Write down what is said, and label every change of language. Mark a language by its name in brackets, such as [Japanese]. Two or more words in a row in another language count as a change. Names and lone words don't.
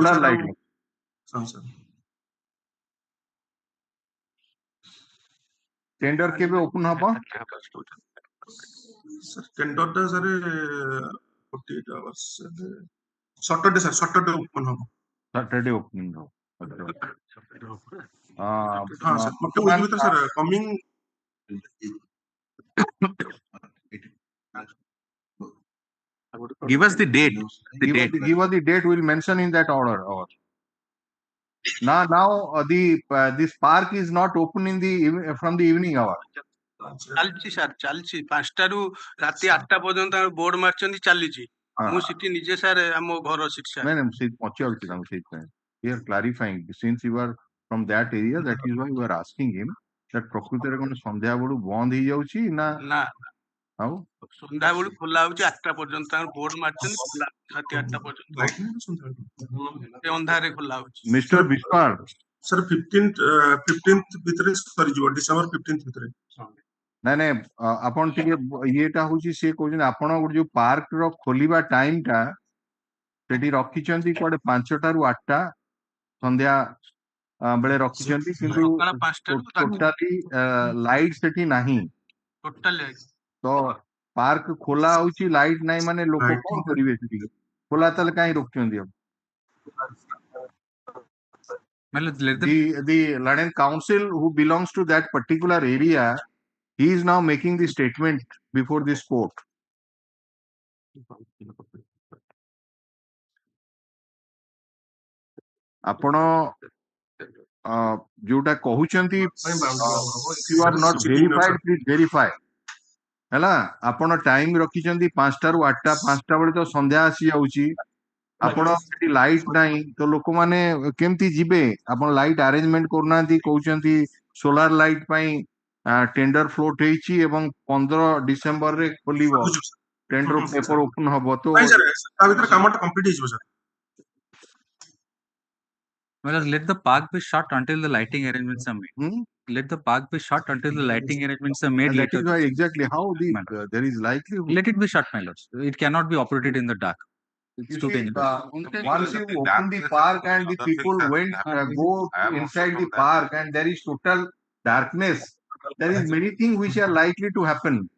[English] solar light tender [Odia] କେବେ ଓପନ ହବ? ସାର୍ ଟେଣ୍ଡରଟା ସାର୍ [English] 48 hours Saturday [Odia] ସାର୍ [English] Saturday open [Odia] ହବ। [English] Saturday opening [Odia] ହବ। ହଁ ସାର୍ ଗୋଟେ ୱିକ୍ ଭିତରେ ସାର୍ କମିଂ [English] Give us the date. Give us the date. We'll mention in that order. Now this park is not open in the from the evening hour. [Odia] ଚାଲିଛି ସାର୍ ଚାଲିଛି 5ଟାରୁ ରାତି 8ଟା ପର୍ଯ୍ୟନ୍ତ ବୋର୍ଡ ମାରିଛନ୍ତି ଚାଲିଛି। ମୁଁ ସେଠି ନିଜେ ସାର୍ ଆମ ଘର ସେଠି ସାର୍ ନାଇଁ ସେ ପଚାରୁଛି ତାଙ୍କୁ ସେଇଥିପାଇଁ [English] we are clarifying since you are from that area that is why we are asking him that [Odia] ପ୍ରକୃତରେ କଣ ସନ୍ଧ୍ୟା ବେଳୁ ବନ୍ଦ ହେଇଯାଉଛି ନା ଆଉ ସନ୍ଧ୍ୟା ବେଳୁ ଖୋଲା ହଉଛି 8ଟା ପର୍ଯ୍ୟନ୍ତ ତାଙ୍କର ବୋର୍ଡ ମାରିଛନ୍ତି ଖୋଲା ରାତି 8ଟା ପର୍ଯ୍ୟନ୍ତ ଅନ୍ଧାରରେ ଖୋଲା ହଉଛି। ମିଷ୍ଟର ବିଶ୍ୱାଳ ସାର୍ 15th ଭିତରେ ସରିଯିବ ଡିସେମ୍ବର 15th ଭିତରେ। ନାଇଁ ଆପଣ ଟିକେ ଇଏଟା ହଉଛି ସିଏ କହୁଛନ୍ତି ଆପଣ ଯୋଉ ପାର୍କ ର ଖୋଲିବା ଟାଇମ ଟା ସେଠି ରଖିଛନ୍ତି କୁଆଡେ 5ଟାରୁ 8ଟା ସନ୍ଧ୍ୟା ବେଳେ ରଖିଛନ୍ତି କିନ୍ତୁ [English] totally light [Odia] ସେଠି ନାହିଁ। ତ ପାର୍କ ଖୋଲା ହଉଛି ଲାଇଟ ନାହିଁ ମାନେ ଲୋକ କଣ କରିବେ ସେଠି? ଖୋଲା ତାହେଲେ କାହିଁ ରଖୁଛନ୍ତି? [English] The London Council who belongs to that particular area, he is now making the statement before this court. [Odia] ଆପଣ ଯୋଉଟା କହୁଛନ୍ତି [English] you are not verified, please verify. [Odia] ହେଲା ଆପଣ ଟାଇମ ରଖିଛନ୍ତି 5ଟାରୁ 8ଟା 5ଟା ବେଳେ ତ ସନ୍ଧ୍ୟା ଆସି ଯାଉଛି ଆପଣ ସେଠି ଲାଇଟ ନାହିଁ ତ ଲୋକମାନେ କେମିତି ଯିବେ? ଆପଣ [English] light arrangement [Odia] କରୁନାହାନ୍ତି କହୁଛନ୍ତି [English] solar light [Odia] ପାଇଁ [English] tender float [Odia] ହେଇଛି ଏବଂ 15 ଡିସେମ୍ବରରେ ଖୋଲିବ [English] tender paper open [Odia] ହବ ତ ତା ଭିତରେ କାମଟା କମ୍ପ୍ଲିଟ ହେଇଯିବ ସାର୍। [English] Well, let the park be shut until the lighting arrangements are made. Let the park be shut until the lighting arrangements are made. That is why exactly how there is likelihood. Let it be shut, my lords. It cannot be operated in the dark. It's too dangerous. Once you open the park and the people go inside the park and there is total darkness, there is many things which are likely to happen.